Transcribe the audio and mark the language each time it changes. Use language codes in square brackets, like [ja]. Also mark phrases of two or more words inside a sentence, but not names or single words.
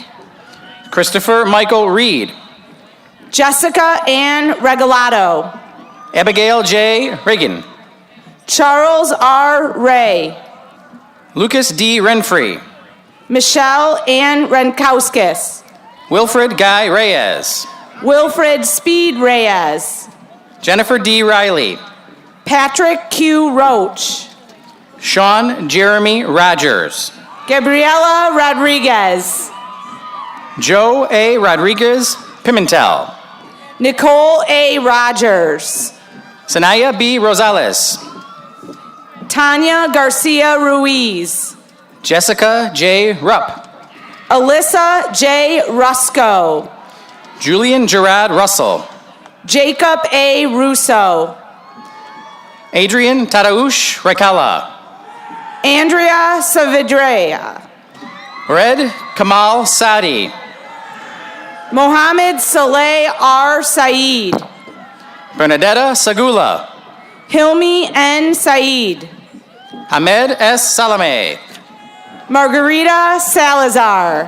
[en] Christopher Michael Reed. Jessica Ann Regalado. Abigail J. Reagan. Charles R. Ray. Lucas D. Renfrey. Michelle Ann Renkowskis. Wilfred Guy Reyes. Wilfred Speed Reyes. Jennifer D. Riley. Patrick Q. Roach. Sean Jeremy Rogers. Gabriela Rodriguez. Joe A. Rodriguez Pimentel. Nicole A. Rogers. Sanaya B. Rosales. Tanya Garcia Ruiz. Jessica J. Rupp. Alyssa J. Rusco. Julian Gerard Russell. Jacob A. Russo. Adrian Tadaush Rekala. Andrea Savidrea. Red Kamal Sadi. Mohammed Saleh R. Saeed. Bernadetta Sagula. Hilmi N. Saeed. Ahmed S. Salame. Margarita Salazar.